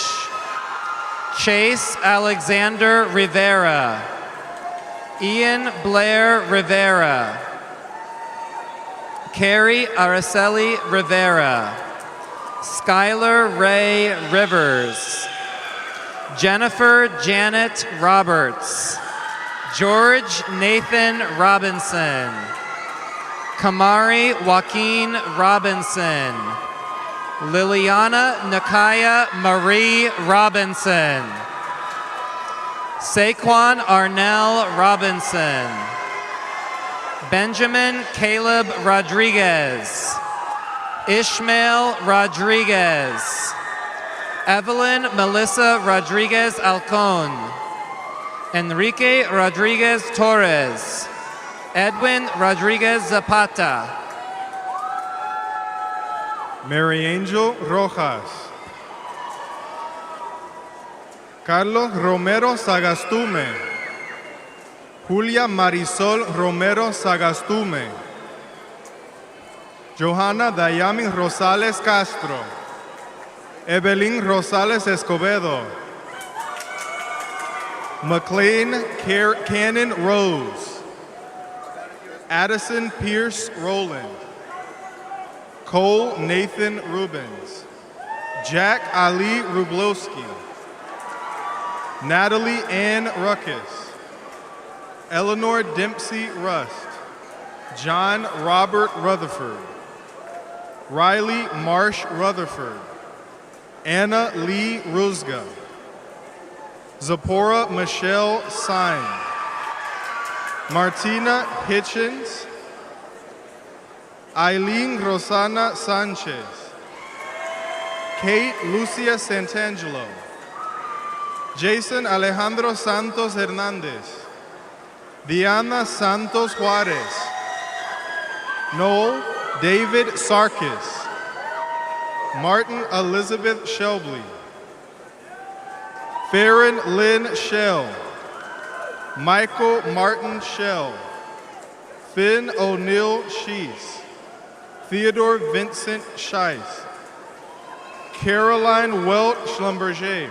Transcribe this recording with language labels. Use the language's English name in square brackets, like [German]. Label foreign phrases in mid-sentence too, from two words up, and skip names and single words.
[English] Chase Alexander Rivera. Ian Blair Rivera. Carrie Araceli Rivera. Skylar Ray Rivers. Jennifer Janet Roberts. George Nathan Robinson. Kamari Joaquin Robinson. Liliana Nakaya Marie Robinson. Saquon Arnell Robinson. Benjamin Caleb Rodriguez. Ishmael Rodriguez. Evelyn Melissa Rodriguez Alcon. Enrique Rodriguez Torres. Edwin Rodriguez Zapata. Mary Angel Rojas. Carlos Romero Sagastume. Julia Marisol Romero Sagastume. Johanna Dayami Rosales Castro. Evelyn Rosales Escobedo. McLean Cannon Rose. Addison Pierce Rowland. Cole Nathan Rubens. Jack Ali Rublowski. Natalie Ann Ruckus. Eleanor Dempsey Rust. John Robert Rutherford. Riley Marsh Rutherford. Anna Lee Rusga. Zipporah Michelle Sine. Martina Hitchens. Eileen Rosana Sanchez. Kate Lucia Santangelo. Jason Alejandro Santos Hernandez. Diana Santos Juarez. Noel David Sarkis. Martin Elizabeth Shelby. Farron Lynn Shell. Michael Martin Shell. Finn O'Neill Shees. Theodore Vincent Scheiss. Caroline Welt Schlumberger.